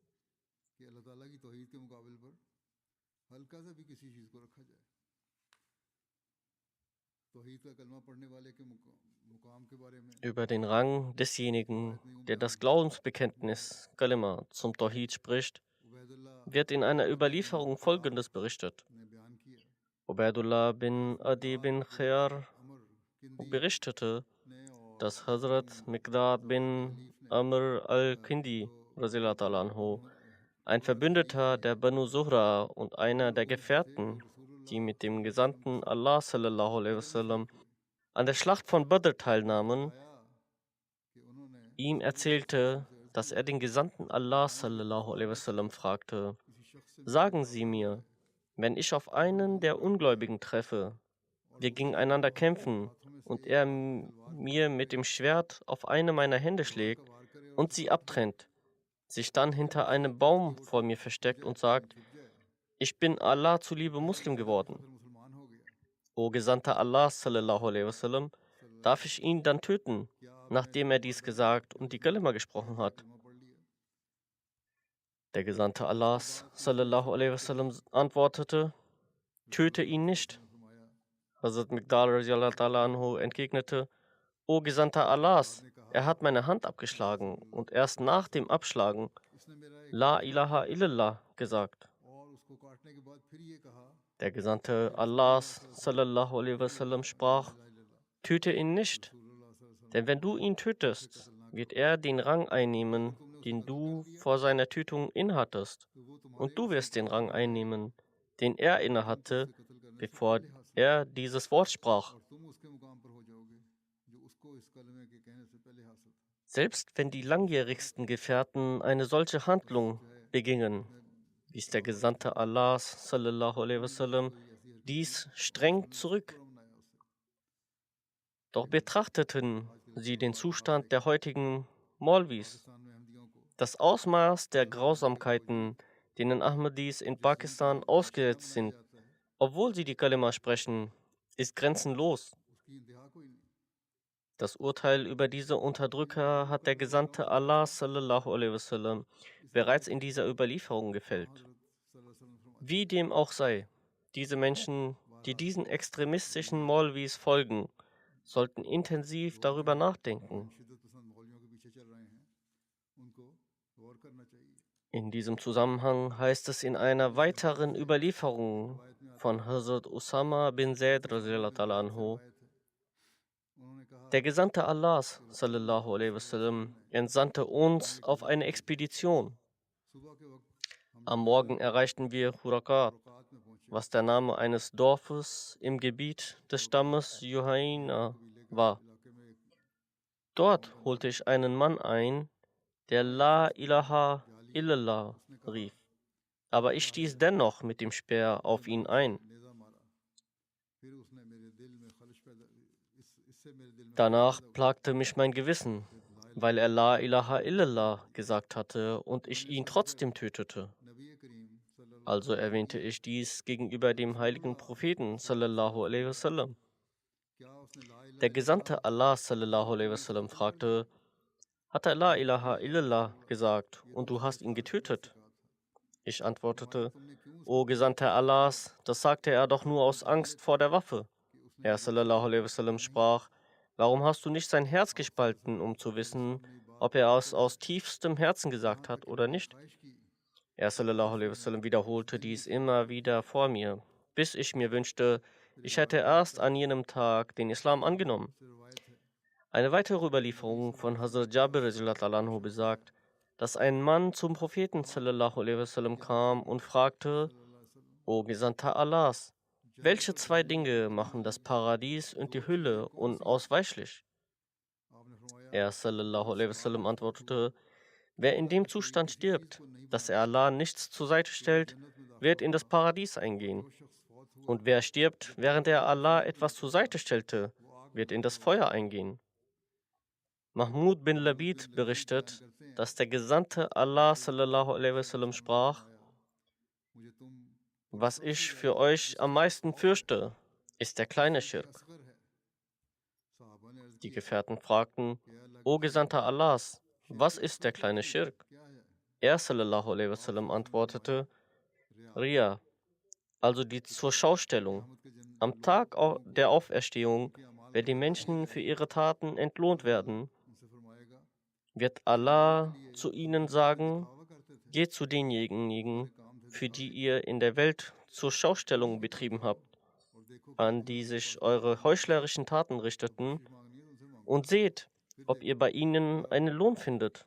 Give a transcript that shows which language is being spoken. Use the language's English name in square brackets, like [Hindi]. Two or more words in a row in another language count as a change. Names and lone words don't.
[German] Über den Rang desjenigen, der das Glaubensbekenntnis Kalima zum Tawhid spricht, wird in einer Überlieferung Folgendes berichtet. Ubaidullah bin Adi bin Khayar berichtete, dass Hazrat Miqdad bin Amr al-Kindi anhu, ein Verbündeter der Banu Zuhra und einer der Gefährten, die mit dem Gesandten Allah [Arabic] صلى الله عليه وسلم [German] an der Schlacht von Badr teilnahmen, ihm erzählte, dass er den Gesandten Allah [Arabic] صلى الله عليه وسلم [German] fragte: Sagen Sie mir, wenn ich auf einen der Ungläubigen treffe, wir gegeneinander kämpfen und er mir mit dem Schwert auf eine meiner Hände schlägt und sie abtrennt, sich dann hinter einem Baum vor mir versteckt und sagt: Ich bin Allah zuliebe Muslim geworden. O Gesandter Allah [Arabic] صلى الله عليه وسلم, [German] darf ich ihn dann töten, nachdem er dies gesagt und die Kalima gesprochen hat? Der Gesandte Allahs [Arabic] صلى الله عليه وسلم [German] antwortete: Töte ihn nicht. Hazrat Miqdad anhu entgegnete: O Gesandter Allahs, er hat meine Hand abgeschlagen und erst nach dem Abschlagen [Arabic] لا إله إلا الله [German] gesagt. Der Gesandte Allahs [Arabic] صلى الله عليه وسلم [German] sprach: Töte ihn nicht, denn wenn du ihn tötest, wird er den Rang einnehmen, den du vor seiner Tötung innehattest, und du wirst den Rang einnehmen, den er innehatte, bevor er dieses Wort sprach. Selbst wenn die langjährigsten Gefährten eine solche Handlung begingen, wies der Gesandte Allahs [Arabic] صلى الله عليه وسلم [German] dies streng zurück. Doch betrachteten sie den Zustand der heutigen Maulvis, das Ausmaß der Grausamkeiten, denen Ahmadis in Pakistan ausgesetzt sind, obwohl sie die Kalima sprechen, ist grenzenlos. Das Urteil über diese Unterdrücker hat der Gesandte Allah [Arabic] صلى الله عليه وسلم [German] bereits in dieser Überlieferung gefällt. Wie dem auch sei, diese Menschen, die diesen extremistischen Maulvis folgen, sollten intensiv darüber nachdenken. In diesem Zusammenhang heißt es in einer weiteren Überlieferung von Hazrat Usama bin Zaid anhu: Der Gesandte Allahs [Arabic] صلى الله عليه وسلم [German] entsandte uns auf eine Expedition. Am Morgen erreichten wir Hurakat, was der Name eines Dorfes im Gebiet des Stammes Juhaina war. Dort holte ich einen Mann ein, der [Arabic] لا إله إلا الله [German] rief, aber ich stieß dennoch mit dem Speer auf ihn ein. Danach plagte mich mein Gewissen, weil er [Arabic] لا إله إلا الله [German] gesagt hatte und ich ihn trotzdem tötete. Also erwähnte ich dies gegenüber dem heiligen Propheten [Arabic] صلى الله عليه وسلم. [German] Der Gesandte Allah [Arabic] صلى الله عليه وسلم [German] fragte: Hat er [Arabic] لا إله إلا الله [German] gesagt und du hast ihn getötet? Ich antwortete: O Gesandter Allahs, das sagte er doch nur aus Angst vor der Waffe. Er [Arabic] صلى الله عليه وسلم [German] sprach: Warum hast du nicht sein Herz gespalten, um zu wissen, ob er es aus tiefstem Herzen gesagt hat oder nicht? Er [Arabic] صلى الله عليه وسلم [German] wiederholte dies immer wieder vor mir, bis ich mir wünschte, ich hätte erst an jenem Tag den Islam angenommen. Eine weitere Überlieferung von Hazrat Jabir [Arabic] رضي الله عنه [German] besagt, dass ein Mann zum Propheten [Arabic] صلى الله عليه وسلم [German] kam und fragte: O Gesandter Allahs, welche zwei Dinge machen das Paradies und die Hölle unausweichlich? Er [Arabic] صلى الله عليه وسلم [German] antwortete: Wer in dem Zustand stirbt, dass er Allah nichts zur Seite stellt, wird in das Paradies eingehen. Und wer stirbt, während er Allah etwas zur Seite stellte, wird in das Feuer eingehen. Mahmud bin Labid berichtet, dass der Gesandte Allah [Arabic] صلى الله عليه وسلم [German] sprach: Was ich für euch am meisten fürchte, ist der kleine Schirk. Die Gefährten fragten: O Gesandter Allahs, was ist der kleine Schirk? Er [Arabic] صلى الله عليه وسلم [German] antwortete: Ria, also die Zurschaustellung. Am Tag der Auferstehung, wenn die Menschen für ihre Taten entlohnt werden, wird Allah zu ihnen sagen: Geht zu denjenigen, für die ihr in der Welt Zurschaustellung betrieben habt, an die sich eure heuchlerischen Taten richteten, und seht, ob ihr bei ihnen einen Lohn findet.